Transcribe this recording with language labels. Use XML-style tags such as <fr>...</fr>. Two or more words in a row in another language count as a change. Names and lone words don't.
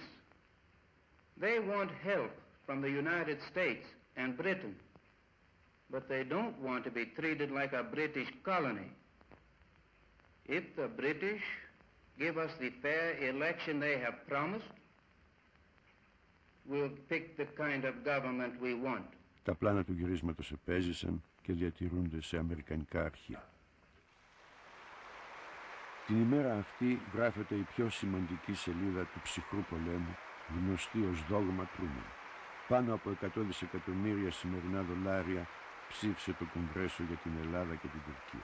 <en>They want help from the United States and Britain, but they don't want to be treated like a British colony. If the British give us the fair election they have promised, we'll pick the kind of government we want.</en> <el>Τα πλάνα του γυρίσματος επέζησαν και διατηρούνται σε αμερικανικά αρχεία. Την ημέρα αυτή γράφεται η πιο σημαντική σελίδα του ψυχρού πολέμου, γνωστή ως δόγμα Τρούμαν. Πάνω από 100 δισεκατομμύρια σημερινά δολάρια ψήφισε το Κογκρέσο για την Ελλάδα και την Τουρκία.</el>